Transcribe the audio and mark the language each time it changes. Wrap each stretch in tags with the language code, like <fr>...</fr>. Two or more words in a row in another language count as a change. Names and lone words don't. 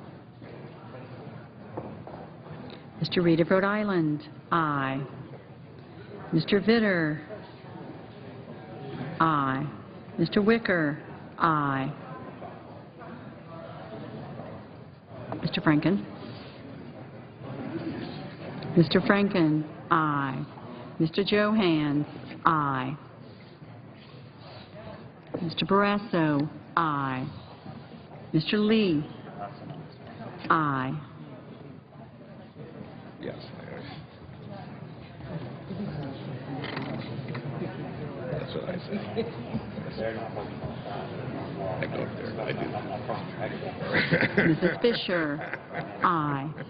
<en>Mr. Reed of Rhode Island? Aye. Mr. Vitter? Aye. Mr. Wicker? Aye. Mr. Franken? Mr. Franken? Aye. Mr. Johans? Aye. Mr. Barrasso? Aye. Mr. Lee? Aye. Yes. That's what I said. I go up there. I do. Mrs. Fisher? Aye.</en>